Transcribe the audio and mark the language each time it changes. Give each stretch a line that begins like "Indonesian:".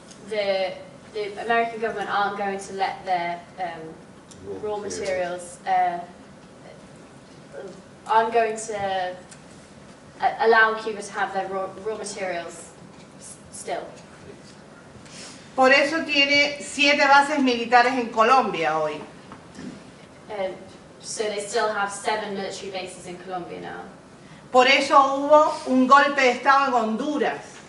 English: The American government aren't going to let their raw materials aren't going to allow Cuba to have their raw materials still.
Spanish: Por eso tiene 7 bases militares en Colombia hoy.
English: So they still have 7 military bases in Colombia now.
Spanish: Por eso hubo un golpe de Estado en Honduras.